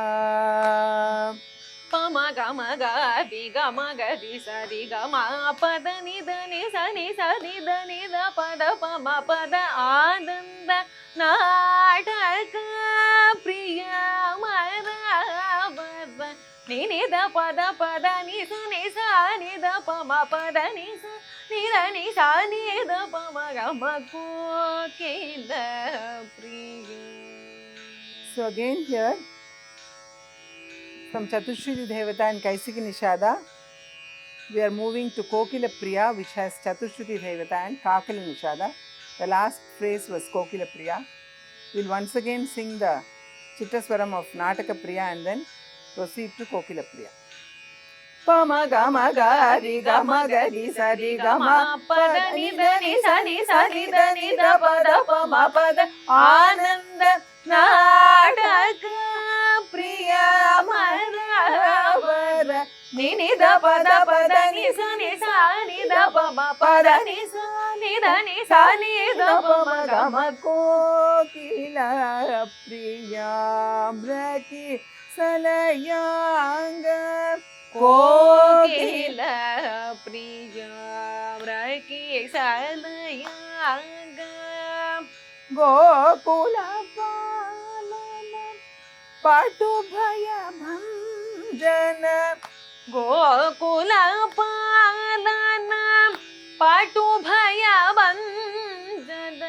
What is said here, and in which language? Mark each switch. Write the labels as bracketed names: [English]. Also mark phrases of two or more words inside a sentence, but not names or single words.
[English] ಪಮ ಗಮ ಗರಿ ಸರಿ ಗಮ ಪದ ನಿದ ನಿ ಸರಿ ದ ನಿದ ಪದ ಪಮ ಪದ ಆನಂದ ನಾಟಕ ಪ್ರಿಯ ಮರವರ ನಿನಿದ ಪದ ಪದ ನಿ ದ ಪಮ ಪದ ನಿ ದ ಪಮ ಗಮ ಕೋಕಿಲ ಪ್ರಿಯ. So again here from Chatushruti Devata and Kaisiki Nishada, we are moving to Kokila Priya, which has Chatushruti Devata and Kakala Nishada. The last phrase was Kokila Priya. We'll once again sing the Chittaswaram of Nataka Priya and then proceed to Kokila Priya. Pama gama gari gama gari sari gama pada ni sani da ni da pada pama pada ananda nataka priya maravara ni da pada ni da pama pada ni sani da pama gama kokila priya braki salayanga [Sanskrit] ಕೋಕಿಲ ಪ್ರಿಯ ರಕಿ ಸಲಯಾಂಗ ಗೋಕುಲ ಪಾಲನ ಪಾಟು ಭಯ ಭಂಜನ ಗೋಕುಲ ಪಾಲನ ಪಾಟು ಭಯ ಭಂಜನ